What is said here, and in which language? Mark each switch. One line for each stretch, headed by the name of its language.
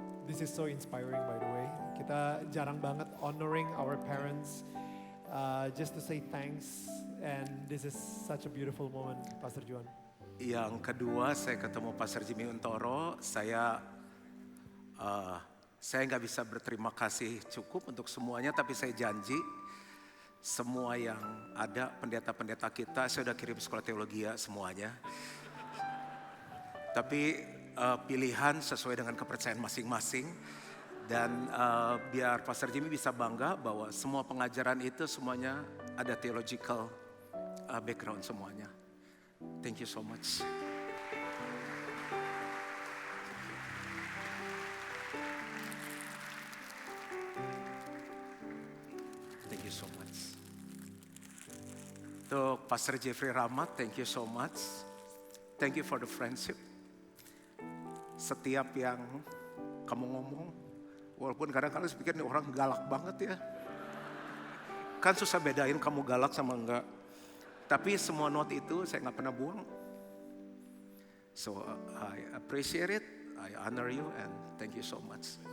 English: This is so inspiring by the way.
Indonesian: Kita jarang banget
English: honoring our parents just to say thanks, and this is such a beautiful moment, Pastor Juan.
Indonesian: Yang kedua, saya ketemu Pastor Jimmy Untoro. Saya nggak bisa berterima kasih cukup untuk semuanya, tapi saya janji semua yang ada pendeta-pendeta kita, saya sudah kirim sekolah teologi ya semuanya. Tapi pilihan sesuai dengan kepercayaan masing-masing. Dan biar Pastor Jimmy bisa bangga bahwa semua pengajaran itu semuanya ada theological background semuanya.
English: Thank you so much. Thank you so much.
Indonesian: Untuk
English: Pastor Jeffrey Rahmat, thank you so much. Thank you for the friendship.
Indonesian: Setiap yang kamu ngomong, walaupun kadang-kadang saya pikir ini orang galak banget ya. Kan susah bedain kamu galak sama enggak. Tapi semua note itu saya nggak pernah buang.
English: So I appreciate it, I honor you, and thank you so much.